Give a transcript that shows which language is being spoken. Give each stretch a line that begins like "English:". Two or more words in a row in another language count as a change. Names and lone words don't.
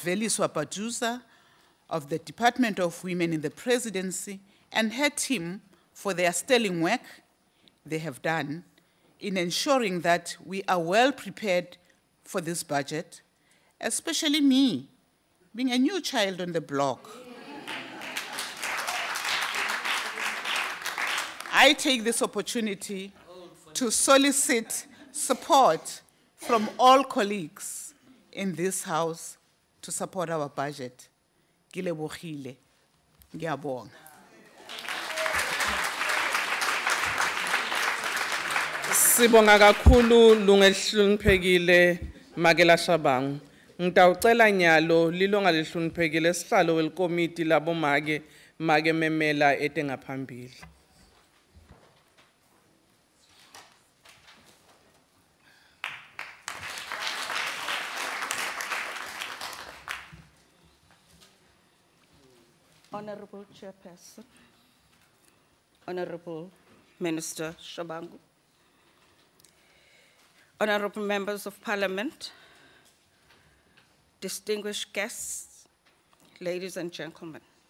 English: Veliswa Paduza, of the Department of Women in the Presidency, and her team for their sterling work they have done in ensuring that we are well prepared for this budget, especially me, being a new child on the block. I take this opportunity to solicit support from all colleagues in this House to support our budget.
Swati: Ngilebogile. Ngiyabonga. Sibonga kakhulu lungehluniphekile Makela Shabangu. Ngitawucela nyalo lilonga lehluniphekile sihlalo welkomiti labo make memela etengaphambili.
English: Honorable Chairperson, Honorable Minister Shabangu, Honorable Members of Parliament, distinguished guests, ladies and gentlemen.